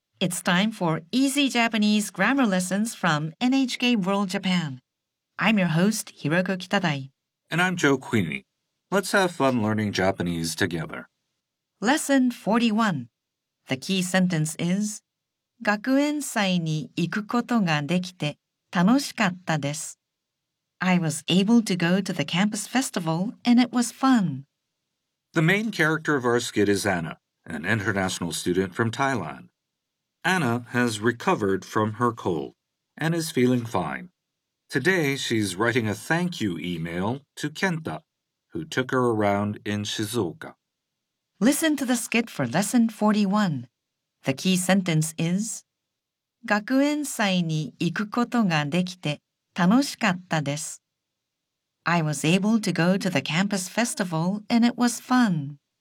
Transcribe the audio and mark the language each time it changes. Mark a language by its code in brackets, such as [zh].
[en] It's time for Easy Japanese Grammar Lessons from NHK World Japan. I'm your host, Hiroko Kitadai. And I'm Joe Queenie. Let's have fun learning Japanese together. Lesson 41. The key sentence is, [ja] 学園祭に行くことができて楽しかったです。 [en] I was able to go to the campus festival and it was fun. The main character of our skit is Anna. An international student from Thailand. Anna has recovered from her cold and is feeling fine. Today, she's writing a thank you email to Kenta, who took her around in Shizuoka. Listen to the skit for lesson 41. The key sentence is, [ja] 学園祭に行くことができて楽しかったです。 [en] I was able to go to the campus festival and it was fun.